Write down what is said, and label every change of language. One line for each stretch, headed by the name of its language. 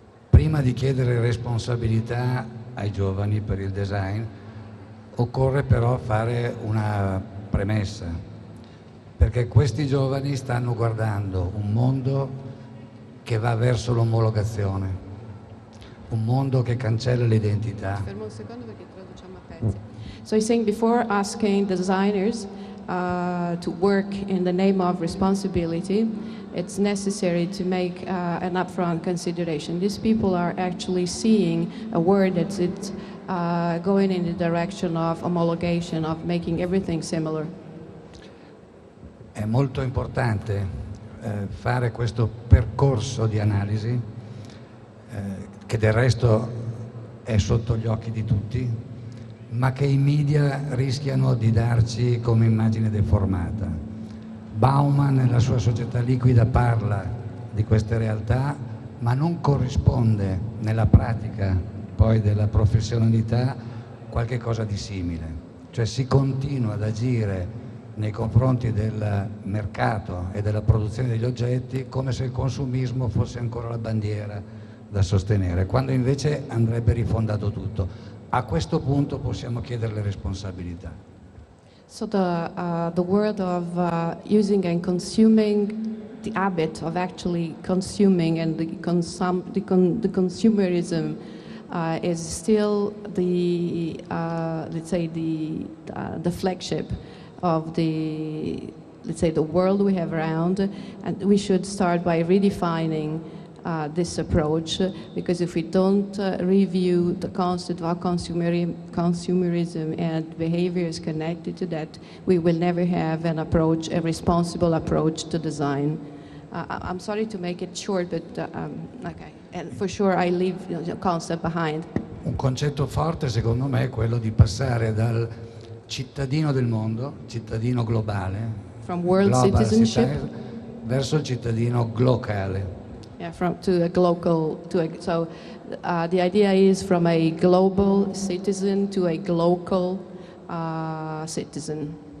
Italian: Prima di chiedere responsabilità ai giovani per il design, occorre però fare una premessa, perché questi giovani stanno guardando un mondo che va verso l'omologazione, un mondo che cancella l'identità. Fermo un secondo perché traduciamo a pezzi.
English: So he's saying, before asking designers to work in the name of responsibility, it's necessary to make an upfront consideration. These people are actually seeing a world that's going in the direction of homologation, of making everything similar.
Italian: È molto importante fare questo percorso di analisi, che del resto è sotto gli occhi di tutti, ma che i media rischiano di darci come immagine deformata. Bauman nella sua Società liquida parla di queste realtà, ma non corrisponde nella pratica poi della professionalità qualche cosa di simile. Cioè si continua ad agire nei confronti del mercato e della produzione degli oggetti come se il consumismo fosse ancora la bandiera da sostenere, quando invece andrebbe rifondato tutto. A questo punto possiamo chiedere le responsabilità.
English: So the world of using and consuming, the habit of actually consuming and the consumerism is still the let's say the flagship of the world we have around, and we should start by redefining this approach, because if we don't review the concept of consumerism and behaviors connected to that, we will never have a responsible approach to design. I'm sorry to make it short, but okay, and for sure I leave the concept behind.
Italian: Un concetto forte secondo me è quello di passare dal cittadino del mondo, cittadino globale,
English: from world citizenship,
Italian: verso il cittadino glocale.
English: Yeah, to a global, so the idea is from a global citizen to a local citizen.